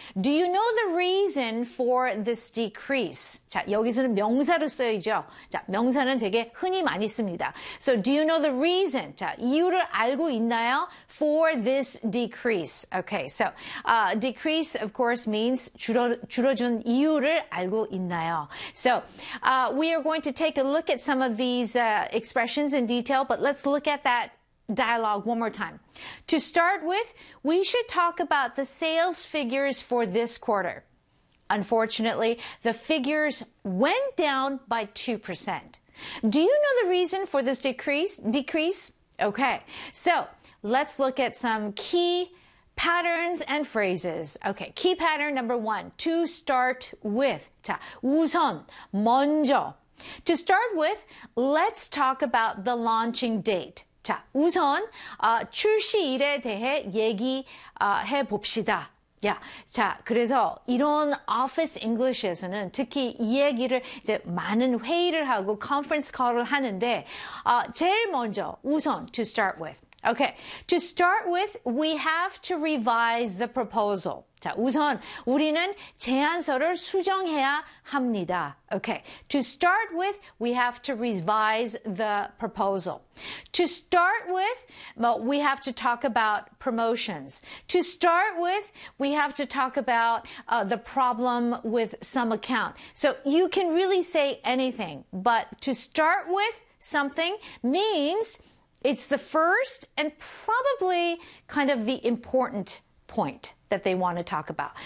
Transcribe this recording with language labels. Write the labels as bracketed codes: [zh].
[en] Do you know the reason for this decrease? [ko] 자, 여기서는 명사로 써야죠. 자, 명사는 되게 흔히 많이 씁니다. [en] So, do you know the reason? [ko] 자, 이유를 알고 있나요? [en] For this decrease. Okay, so, decrease, of course, means [ko] 줄어준 이유를 알고 있나요? [en] So, we are going to take a look at some of these expressions in detail, but let's look at that dialogue one more time. To start with, we should talk about the sales figures for this quarter. Unfortunately, the figures went down by 2%. Do you know the reason for this decrease? Okay, so let's look at some key patterns and phrases. Okay, key pattern number one, to start with. [ko] 자, 우선, 먼저. [en] To start with, let's talk about the launching date. [ko] 자, 우선 출시일에 대해 얘기해 봅시다. 야, 자, 그래서 이런 office English에서는 특히 이 얘기를 이제 많은 회의를 하고 conference call을 하는데 제일 먼저 우선 to start with. [en] Okay, to start with, we have to revise the proposal. [ko] 자, 우선 우리는 제안서를 수정해야 합니다. [en] Okay, to start with, we have to revise the proposal. To start with, well, we have to talk about promotions. To start with, we have to talk about the problem with some account. So you can really say anything, but to start with something means it's the first and probably kind of the important point that they want to talk about.